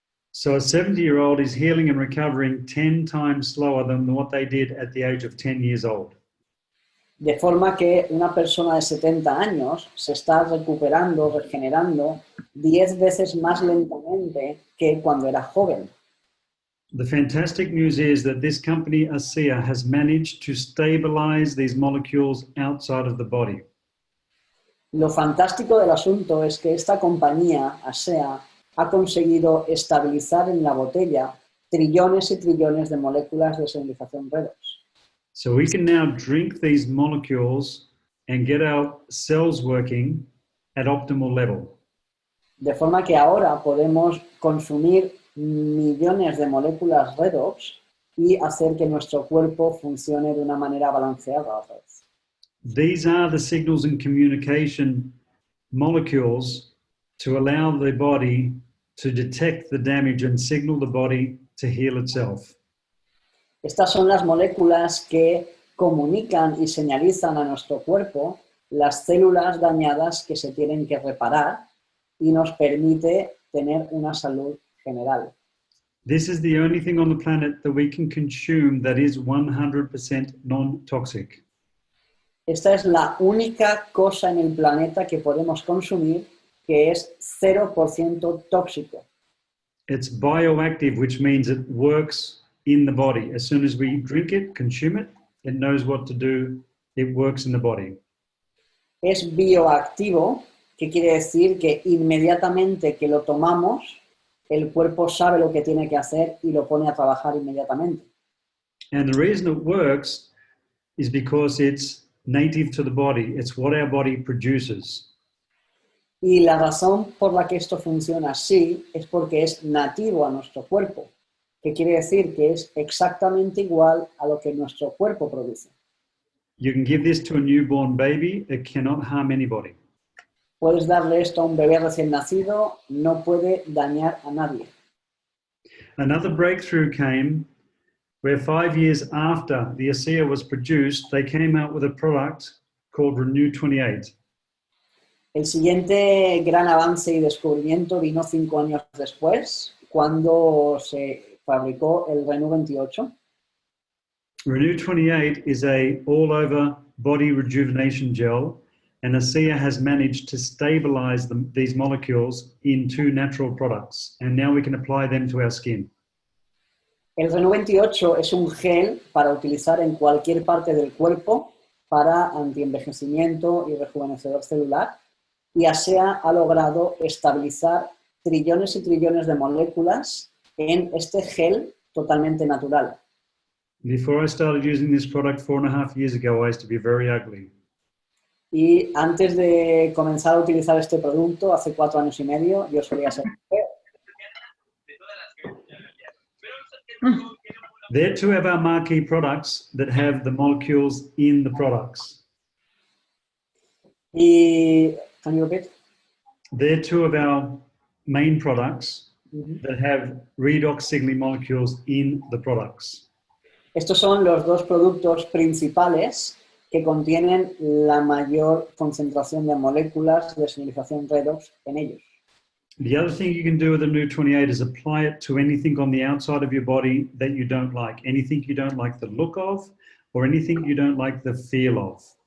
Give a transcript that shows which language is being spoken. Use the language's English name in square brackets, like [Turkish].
[English] So a 70-year-old is healing and recovering 10 times slower than what they did at the age of 10 years old. [Spanish] De forma que una persona de 70 años se está recuperando, regenerando 10 veces más lentamente que cuando era joven. [English] The fantastic news is that this company, ASEA, has managed to stabilize these molecules outside of the body. [Spanish] Lo fantástico del asunto es que esta compañía, ASEA, ha conseguido estabilizar en la botella trillones y trillones de moléculas de señalización redox. [English] So we can now drink these molecules and get our cells working at optimal level. [Spanish] De forma que ahora podemos consumir millones de moléculas redox y hacer que nuestro cuerpo funcione de una manera balanceada otra vez. [English] These are the signals and communication molecules to allow the body to detect the damage and signal the body to heal itself. [Spanish] Estas son las moléculas que comunican y señalizan a nuestro cuerpo las células dañadas que se tienen que reparar y nos permite tener una salud general. [English] This is the only thing on the planet that we can consume that is 100% non-toxic. [Spanish] Esta es la única cosa en el planeta que podemos consumir que es 0% tóxico. [English] It's bioactive, which means it works in the body. As soon as we drink it, consume it, it knows what to do. It works in the body. [Spanish] Es bioactivo, que quiere decir que inmediatamente que lo tomamos, el cuerpo sabe lo que tiene que hacer y lo pone a trabajar inmediatamente. [English] And the reason it works is because it's native to the body. It's what our body produces. [Spanish] Y la razón por la que esto funciona así es porque es nativo a nuestro cuerpo, que quiere decir que es exactamente igual a lo que nuestro cuerpo produce. [English] You can give this to a newborn baby. It cannot harm anybody. [Spanish] Puedes darle esto a un bebé recién nacido, no puede dañar a nadie. [English] Another breakthrough came where 5 years after the ASEA was produced, they came out with a product called Renew 28. [Spanish] El siguiente gran avance y descubrimiento vino 5 años después, cuando se fabricó el Renew 28. [English] Renew 28 is a all-over body rejuvenation gel, and ASEA has managed to stabilize these molecules in 2 natural products, and now we can apply them to our skin. [Spanish] El Renew 28 es un gel para utilizar en cualquier parte del cuerpo para antienvejecimiento y rejuvenecedor celular, y ASEA ha logrado estabilizar trillones y trillones de moléculas en este gel totalmente natural. [English] Before I started using this product 4.5 years ago, I used to be very ugly. [Spanish] Y antes de comenzar a utilizar este producto, hace 4 años y medio, yo solía ser feo. [English] They're 2 of our marquee products that have the molecules in the products. Y, can you repeat? They're 2 of our main products that have redox signaling molecules in the products. [Spanish] Estos son los 2 productos principales que contienen la mayor concentración de moléculas de señalización redox en ellos. [English] The other thing you can do with the New 28 is apply it to anything on the outside of your body that you don't like, anything you don't like the look of, or anything you don't like the feel of.